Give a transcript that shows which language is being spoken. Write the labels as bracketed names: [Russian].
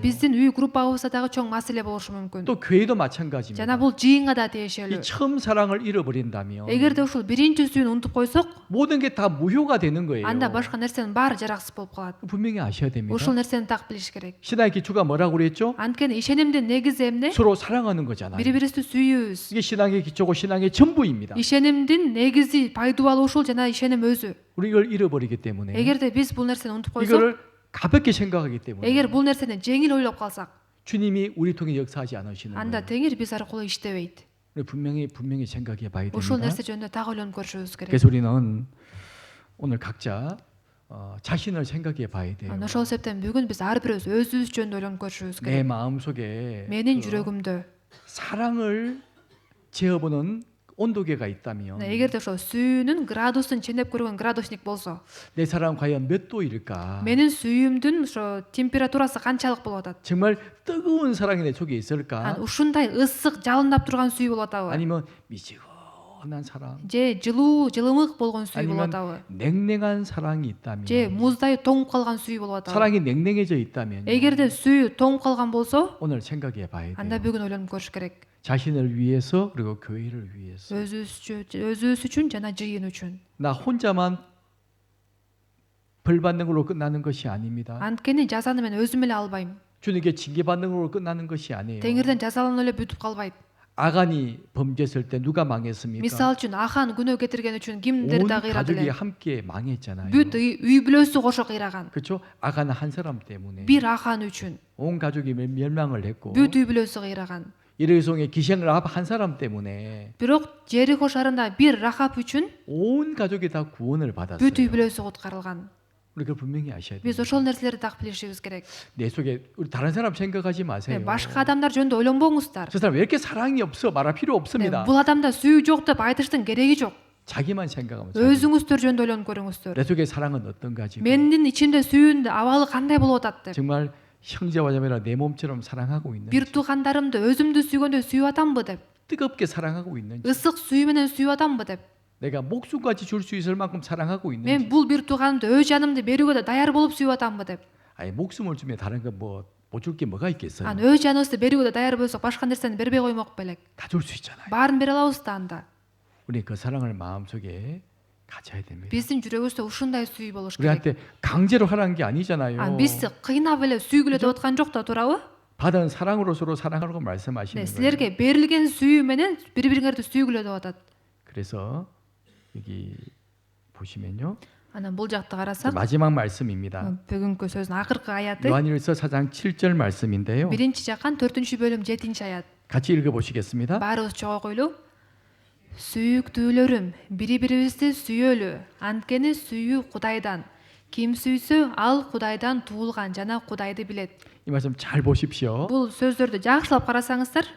[Kyrgyz] биздин үй группабызда дагы чоң маселе болушу мүмкүн. [Korean] 또 교회도 마찬가지입니다. [Kyrgyz] Жана бул жыйынга да [Korean] 이 [Kyrgyz] тиешелүү. [Korean] 처음 사랑을 잃어버린다면 [Kyrgyz] Эгерде ушул биринчи сүйүүнү унутуп койсок, [Korean] 모든 게 다 무효가 되는 거예요. [Kyrgyz] анда башка нерсенин баары жараксыз болуп калат. [Korean] 분명히 아셔야 됩니다. [Kyrgyz] Ушул нерсени так билиш керек. [Korean] 신앙의 기초가 뭐라고 그랬죠? [Kyrgyz] Анткени ишенимдин негизи эмне? [Korean] 서로 사랑하는 거잖아요. [Kyrgyz] Бири-бирибизди сүйүүбүз. [Korean] 이게 신앙의 기초고 신앙의 전부입니다. [Kyrgyz] Ишенимдин негизи пайдубал ушул жана ишеним өзү. [Korean] 우리 이걸 잃어버리기 때문에 [Kyrgyz] Эгерде биз бул нерсени унутуп койсок, [Korean] 이거를 가볍게 생각하기 때문에 [Kyrgyz] эгер бул нерсени жеңил ойлоп калсак, [Korean] 주님이 우리 통해 역사하지 않으시는 [Kyrgyz] анда [Korean] 거예요. [Kyrgyz] Теңир биз аркылуу иштебейт. [Korean] 우리 분명히 생각해 봐야 [Kyrgyz] Ушул [Korean] 됩니다. [Kyrgyz] нерсе жөнүндө так ойлонуп көрүшүбүз керек. [Korean] 그래서 우리는 오늘 각자 자신을 생각해 봐야 돼요. [Kyrgyz] Ошол себептен бүгүн биз ар бирөөбүз өзүбүз жөнүндө ойлонуп көрүшүбүз [Korean] 내 마음속에 [Kyrgyz] Менин [Korean] 그 [Kyrgyz] жүрөгүмдө [Korean] 사랑을 재어보는 온도계가 있다면 [Kyrgyz] эгерде ошо сүйүүнүн градусун ченеп көргөн градусник болсо, [Korean] 내 사랑 과연 몇 도일까? [Kyrgyz] менин сүйүүмдүн ошо температурасы канчалык болуп атат? [Korean] 정말 뜨거운 사랑이 내 속에 있을까? [Kyrgyz] Ушундай ысык, жалындап турган сүйүү болуп атабы? [Korean] 아니면 미지근한 사랑? [Kyrgyz] Же жылуу, жылымык болгон сүйүү [Korean] 아니면 [Kyrgyz] болуп атабы? [Korean] 냉랭한 사랑이 있다면? [Kyrgyz] Же муздай тоңуп калган сүйүү болуп атабы? [Korean] 사랑이 냉랭해져 있다면 [Kyrgyz] Эгерде сүйүү тоңуп калган болсо, [Korean] 오늘 생각해 봐야 [Kyrgyz] анда [Korean] 돼요. [Kyrgyz] бүгүн ойлонуп көрүш керек. [Korean] 자신을 위해서 그리고 교회를 위해서 [Kyrgyz] өзүбүз үчүн жана жыйын үчүн. [Korean] 나 혼자만 벌 받는 걸로 끝나는 것이 아닙니다. [Kyrgyz] Анткени жазаны мен өзүм эле албайм. [Korean] 주님께 징계 받는 걸로 끝나는 것이 아니에요. [Kyrgyz] Теңирден жазаланып эле бүтүп калбайт. [Korean] 아간이 범죄했을 때 누가 망했습니까? [Kyrgyz] Мисал үчүн Ахан күнөө кетирген үчүн кимдер [Korean] 온 [Kyrgyz] да кыйрады [Korean] 가족이 [Kyrgyz] эле? [Korean] 함께 망했잖아요. [Kyrgyz] Бүт үй бүлөсү кошо кыйраган. [Korean] 그렇죠? 아간은 한 사람 때문에 [Kyrgyz] Бир Ахан үчүн [Korean] 온 가족이 멸망을 했고 [Kyrgyz] бүт үй бүлөсү кыйраган. [Korean] 이르송의 기생을 한 사람 때문에 [Kyrgyz] Бирок Жерихо шаарында бир Рахаб үчүн [Korean] 온 가족이 다 구원을 받았어요. [Kyrgyz] бүт үй бүлөсү куткарылган. [Korean] 우리가 분명히 아셔야 돼요. [Kyrgyz] Биз ошол нерселерди так билишибиз керек. [Korean] 내 속에 우리 다른 사람 생각하지 마세요. [Kyrgyz] Башка адамдар жөнүндө ойлонбоңуздар. [Korean] 저 사람 왜 이렇게 사랑이 없어? 말할 필요 없습니다. [Kyrgyz] Бул адамда сүйүү жок деп айтыштын кереги жок. [Korean] 자기만 생각하면 [Kyrgyz] Өзүңүздөр жөнүндө ойлонуп көрүңүздөр. [Korean] 내 속에 사랑은 어떤가 지금? [Kyrgyz] Мендин ичимде сүйүүнүн абалы кандай болуп атат деп. [Korean] 정말 형제와 자매라 내 몸처럼 사랑하고 있는지 [Kyrgyz] Бир туугандарымды өзүмдү сүйгөндөй сүйүп атамбы деп. [Korean] 뜨겁게 사랑하고 있는지 [Kyrgyz] Ысык сүйүү менен сүйүп атамбы деп. [Korean] 내가 목숨까지 줄 수 있을 만큼 사랑하고 있는지 [Kyrgyz] Мен бул бир тууганымды өз жанымды берүүгө да даяр болуп сүйүп атамбы деп. [Korean] 아니 목숨을 주면 다른 거뭐못 줄 게 뭐가 있겠어요? [Kyrgyz] Аны өз жаныбызды берүүгө да даяр болсок башка нерсени бербей коймок белек. [Korean] 다 줄 수 있잖아요. [Kyrgyz] Баарын бере алабыз да анда. [Korean] 우리 그 사랑을 마음속에 가져야 됩니다. [Kyrgyz] Биздин жүрөгүбүздө ушундай сүйүү болуш керек. [Korean] 우리한테 강제로 하라는 게 아니잖아요. [Kyrgyz] Биз кыйнап эле сүйгүлө деп аткан жок да, туурабы? [Korean] 받은 사랑으로 서로 사랑하라고 말씀하시는 거예요. [Kyrgyz] Силерге берилген сүйүү менен бири-бириңерди сүйгүлө деп атат. [Korean] 그래서 여기 보시면요. [Kyrgyz] Анан бул жакты карасак, [Korean] 마지막 말씀입니다. [Kyrgyz] бүгүнкү сөздүн акыркы аяты [Korean] 요한일서 4장 7절 말씀인데요. [Kyrgyz] 1-жакан 4-бөлүм 7-аят. [Korean] 같이 읽어 보시겠습니다. [Kyrgyz] Баарыбыз чогуу койлу. Сүйүктүүлөрүм, бири-бирибизди сүйөлү. Анткени сүйүү Кудайдан. Ким сүйсө, ал Кудайдан туулган жана Кудайды билет. [Korean] 이 말씀 잘 보십시오. [Kyrgyz] Бул сөздөрдү жакшылап карасаңыздар,